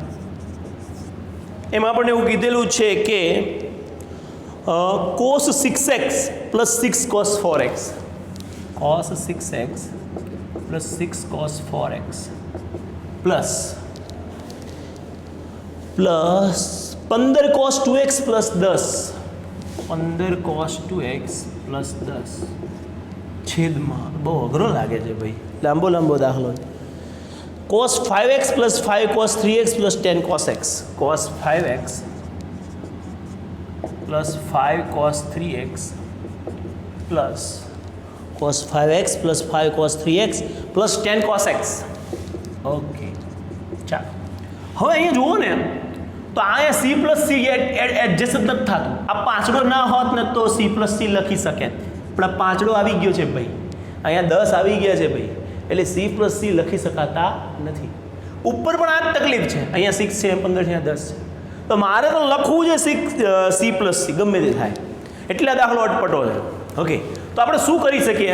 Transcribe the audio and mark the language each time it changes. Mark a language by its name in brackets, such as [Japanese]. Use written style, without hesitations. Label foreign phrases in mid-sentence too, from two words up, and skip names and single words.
[Gujarati] એમાં આપણને એવું કીધેલું છે કે [English] cos 6x plus 6 cos 4x cos 6x plus 6 cos 4x plus 15 cos 2x plus 10 15 cos 2x plus 10 [Gujarati] છેદમાં બહુ અઘરો લાગે છે ભાઈ લાંબો દાખલો છે [English] cos 5x plus 5 cos 3x plus 10 cos x cos 5x plus 5 cos 3x plus cos 5x plus 5 cos 3x plus 10 cos x [Gujarati] ઓકે ચાલો હવે અહીંયા જુઓ ને તો અહીંયા [English] c plus c [Gujarati] એડજસ્ટ નથી થતું આ પાંચડો ના હોત ને તો [English] c plus c [Gujarati] લખી શકે પણ આ પાંચડો આવી ગયો છે ભાઈ અહીંયા 10 આવી ગયા છે ભાઈ એટલે [English] c plus c [Gujarati] લખી શકાતા નથી ઉપર પણ આ જ તકલીફ છે અહીંયા 6 છે 15 છે 10 છે તો મારે તો લખવું છે [English] c plus c [Gujarati] ગમે તે થાય એટલે આ દાખલો અટપટો છે ઓકે તો આપણે શું કરી શકીએ